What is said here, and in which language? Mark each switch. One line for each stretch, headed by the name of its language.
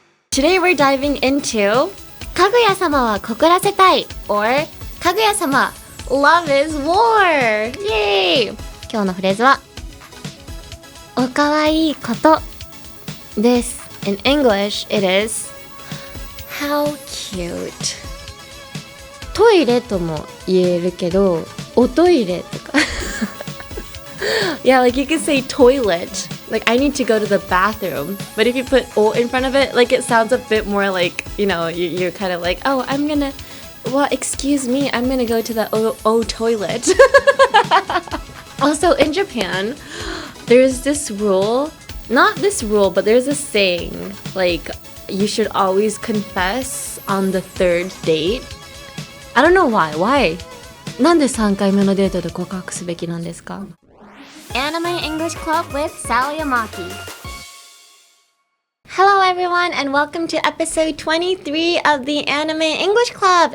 English: Today we're diving into かぐや様は告らせたい or かぐや様 Love is War! Yay!
Japanese: 今日のフレーズはお可愛いことです。
English: In English, it is How cute.
Japanese: トイレとも言えるけど、おトイレとか
English: Yeah, like you could say toilet. Like I need to go to the bathroom. But if you put o in front of it, like it sounds a bit more like, you know, you're kind of like, oh, well, excuse me, I'm gonna go to the o toilet. Also, in Japan, there's this rule, not this rule, but there's a saying, like, you should always confess on the third date. I don't know why. Why?
Japanese: なんで3回目のデートで告白すべきなんですか？
English: Anime English Club with Sal Yamaki. Hello everyone and welcome to episode 23 of the Anime English Club.